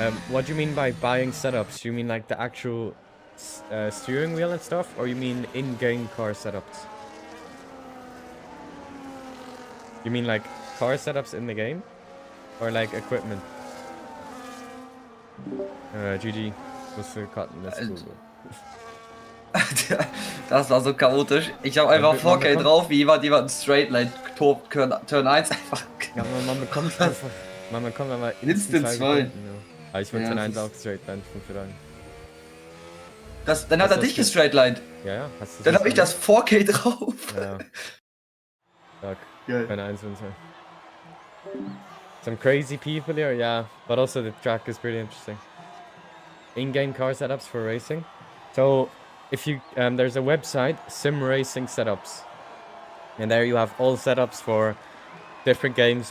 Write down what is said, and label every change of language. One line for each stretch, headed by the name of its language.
English: What do you mean by buying setups? You mean like the actual steering wheel and stuff? Or you mean in-game car setups? You mean like car setups in the game? Or like equipment? GG.
German: Musst du cutten, das ist cool. Das war so chaotisch. Ich habe einfach 4K drauf, wie jemand Straight Line Turn 1 einfach. Ja, man bekommt einfach. Man bekommt aber Instant 2. Ja. Aber ich würde Turn 1 auch Straight Line von für Dann hat er dich gestraightlined. Ja, hast du. Dann habe ich das 4K drauf. Ja. Fuck. Geil. Keine 1 und 2.
English: Some crazy people here, yeah, but also the track is pretty interesting. In-game car setups for racing. So if you there's a website, Sim Racing Setups, and there you have all setups for different games.